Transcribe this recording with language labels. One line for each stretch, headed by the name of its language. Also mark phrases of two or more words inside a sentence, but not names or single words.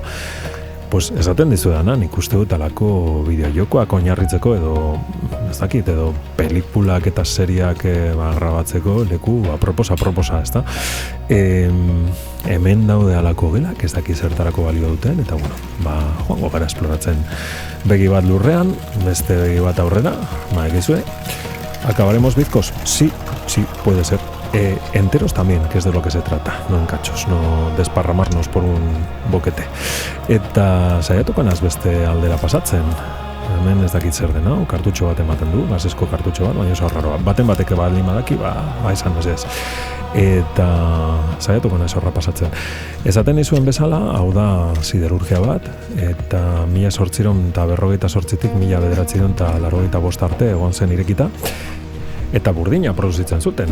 Basque: Esaten dizu dana, nik uste dut alako bideojokoak oinarritzeko edo pelikulak eta seriak grabatzeko leku aproposa, ezta? Hemen daude alako gelak, ez daki zertarako balio duten, eta joango gara esploratzen. Begi bat lurrean, beste begi bat aurrera, egizue.
Spanish: ¿Acabaremos bizkos? Sí, puede ser. Enteros también, que es de lo que se trata, no en cachos, no desparramarnos por un boquete.
Basque: Eta saiatuko naz beste aldera pasatzen. Hemen ez dakit zer dena, kartutxo bat ematen du, gasesko kartutxo bat, baina oso raro. Baten bateke baldin badaki, esan ez. Eta saiatuko naz horra pasatzen. Esaten nizuen bezala, hau da siderurgia bat, eta 1848tik 1985 arte egon zen irekita, eta burdina produzitzen zuten.